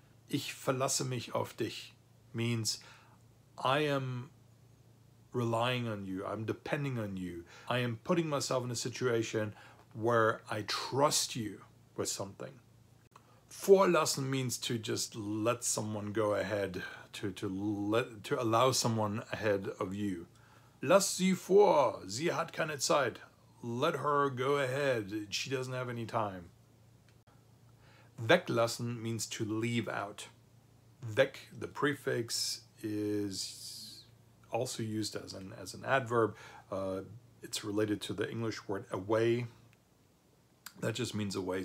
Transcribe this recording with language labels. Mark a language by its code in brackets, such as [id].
[de] Ich verlasse mich auf dich [en] means I am relying on you, I'm depending on you. I am putting myself in a situation where I trust you with something. Vorlassen means to just let someone go ahead, to allow someone ahead of you. [de] Lass sie vor, sie hat keine Zeit. [en] Let her go ahead, she doesn't have any time. Weglassen means to leave out. Weg, the prefix, is also used as an adverb. It's related to the English word away. That just means away.